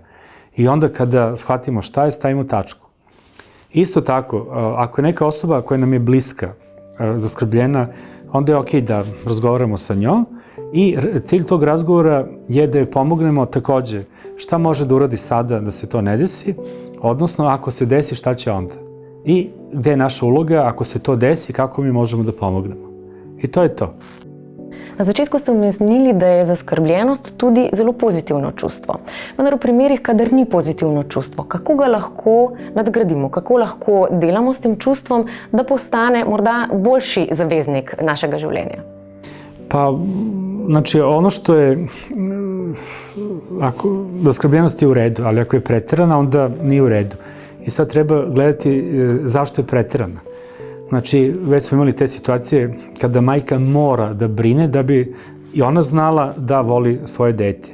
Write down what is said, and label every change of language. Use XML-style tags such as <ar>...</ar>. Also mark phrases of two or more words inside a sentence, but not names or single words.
<sr>I onda kada shvatimo šta je, stavimo tačku. Isto tako, ako je neka osoba koja nam je bliska, zaskrbljena, onda je okej da razgovaramo sa njom i cilj tog razgovora je da joj pomognemo takođe šta može da uradi sada da se to ne desi, odnosno ako se desi šta će onda. I gde je naša uloga, ako se to desi, kako mi možemo da pomognemo. I to je to.</sr> <sl>Na začetku ste omenili, da je zaskrbljenost tudi zelo pozitivno čustvo. Vendar v primerih, kadar ni pozitivno čustvo, kako ga lahko nadgradimo, kako lahko delamo s tem čustvom, da postane morda boljši zaveznik našega življenja?</sl> <sr>Pa, znači, ono što je, zaskrbljenost je u redu, ali ako je preterana, onda nije u redu. I sad treba gledati zašto je preterana. Znači, već smo imali te situacije kada majka mora da brine da bi i ona znala da voli svoje dete.</sr>